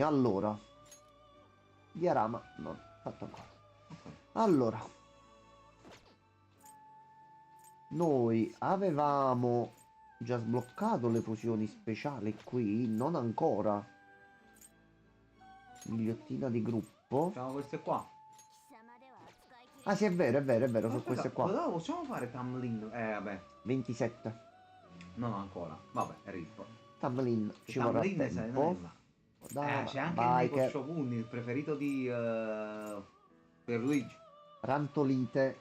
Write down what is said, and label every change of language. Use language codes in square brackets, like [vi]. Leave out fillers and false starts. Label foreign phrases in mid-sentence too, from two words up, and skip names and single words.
[it] Allora, diorama non fatto ancora. Allora, noi avevamo già sbloccato le fusioni speciali qui, non ancora. Ghigliottina di gruppo. Facciamo queste qua. [ja] 貴様では扱い切れ [it] Ah sì, è vero, è vero, è vero, sono Aspetta, queste qua. cosa possiamo fare Tamlin? Vabbè, 27. non ancora. Vabbè, Rip. Tamlin ci vorrà Tamlin se ne tempo. va. Dai, C'è anche vai il Neko che Shogun, il preferito di Pierluigi. rantolite.